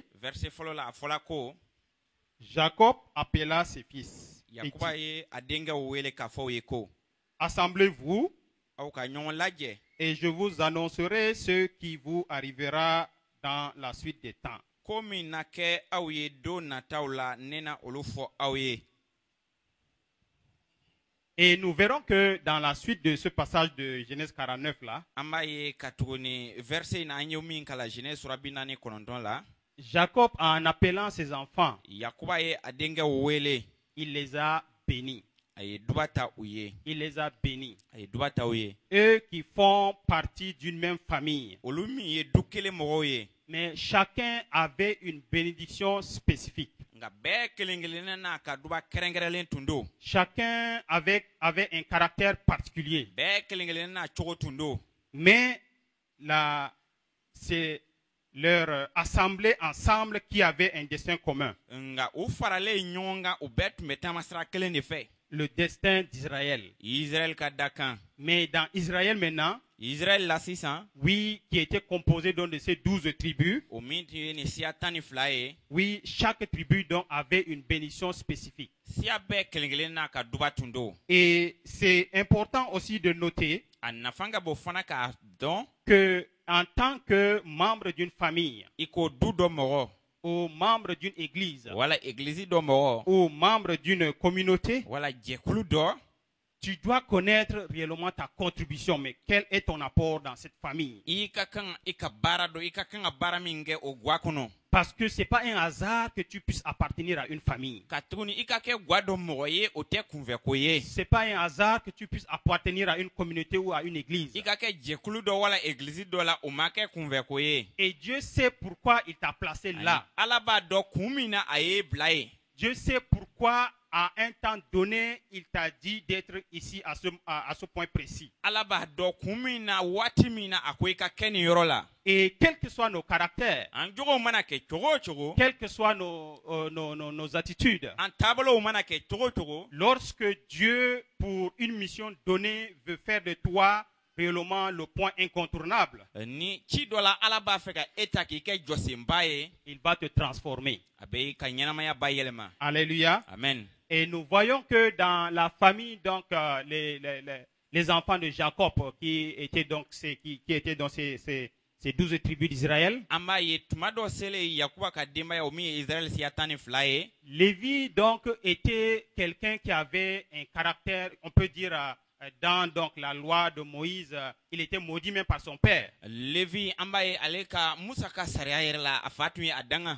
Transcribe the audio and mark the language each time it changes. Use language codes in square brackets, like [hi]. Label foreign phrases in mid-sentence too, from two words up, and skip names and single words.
[bm] Verset fɔlɔ la a fɔla ko [fr] Jacob appela ses fils. et dit, [bm] Yakuba ye a denkɛw wele k'a fɔ u ye ko [fr] assemblez-vous [bm] aw ka ɲɔgɔn lajɛ [fr] et je vous annoncerai ce qui vous arrivera dans la suite des temps. [bm] ko min na kɛ aw ye don nataw la ne na olu fɔ aw ye. [fr] Et nous verrons que dans la suite de ce passage de Genèse 49 là, [bm] An b'a ye ka tuguni verset in na an ye min kala Genèse 49 la. [fr] Jacob, en appelant ses enfants, [bm] Yakuba ye a denkɛw wele [fr] il les a bénis. [bm] a ye duba ta u ye. [fr] Il les a bénis. [bm] A ye duba ta u ye. [fr] Eux qui font partie d'une même famille. [bm] Olu min ye du kelen mɔgɔw ye. [fr] Mais chacun avait une bénédiction spécifique. [bm] Nka bɛɛ kelen kelenna n'a ka duba kɛrɛnkɛrɛnlen tun don. [fr] Chacun avait un caractère particulier. [bm] Bɛɛ kelen kelenna n'a cogo tun don. [fr] Mais c'est leur assemblée ensemble qui avait un destin commun. [bm] Nka u faralen ɲɔgɔn kan u bɛɛ tun bɛ taama sira kelen de fɛ. [fr] le destin d'Israël. [bm] Israël ka dakan. [fr] Mais dans Israël maintenant, [bm] Israël la sisan. [fr] oui, qui était composé donc de ces 12 tribus, [bm] O min tun ye nin siya tan ni fila ye. [fr] oui, chaque tribu donc avait une bénédiction spécifique. [bm] Siya bɛɛ kelen kelen n'a ka duba tun do. [fr] Et c'est important aussi de noter [bm] A nafan ka bon fana k'a dɔn. [fr] que en tant que membre d'une famille, [bm] I ko du dɔ mɔgɔ. [fr] ou membre d'une église, [bm] Wala église dɔ mɔgɔ. [fr] ou membre d'une communauté, [bm] Wala jɛkulu dɔ. [fr] tu dois connaître réellement ta contribution, mais quel est ton apport dans cette famille? [bm] I ka kan i ka baara dɔ. I ka kan ka baara min kɛ o guwa kɔnɔ. [fr] Parce que ce n'est pas un hasard que tu puisses appartenir à une famille. [bm] Ka tuguni i ka kɛ guwa dɔ mɔgɔ ye o tɛ kunfɛ ko ye. [fr] Ce n'est pas un hasard que tu puisses appartenir à une communauté ou à une église. [bm] I ka kɛ jɛkulu dɔ wala église dɔ la o ma kɛ kunfɛ ko ye. [fr] Et Dieu sait pourquoi il t'a placé là. [bm] Ala b'a dɔn kun min na a ye bila ye. [fr] Dieu sait pourquoi, à un temps donné, il t'a dit d'être ici à ce point précis. [bm] Ala b'a dɔn kun min na waati min na a ko i ka kɛ nin yɔrɔ la. [fr] Et quels que soient nos caractères, [bm] An jogow mana kɛ cogo o cogo. [fr] quelles que soient nos attitudes, [bm] An taabolow mana kɛ cogo o cogo. [fr] lorsque Dieu, pour une mission donnée, veut faire de toi réellement le point incontournable, [bm] Ni ci dɔ la Ala b'a fɛ ka e ta k'i kɛ jɔsenba ye. [fr] il va te transformer. [bm] A bɛ i ka ɲɛnamaya bayɛlɛma. [fr] Alléluia. Amen. Et nous voyons que dans la famille, donc, les enfants de Jacob, qui étaient donc qui étaient dans ces 12 tribus d'Israël, [bm] An b'a ye tuma dɔ selen Yakuba ka denbaya o min ye Israël siya tan ni fila ye. [fr] Lévi donc était quelqu'un qui avait un caractère, on peut dire, dans donc la loi de Moïse, il était maudit même par son père. [bm] Levi an b'a ye ale ka Musa ka sariya yɛrɛ la a fa tun ye a danga.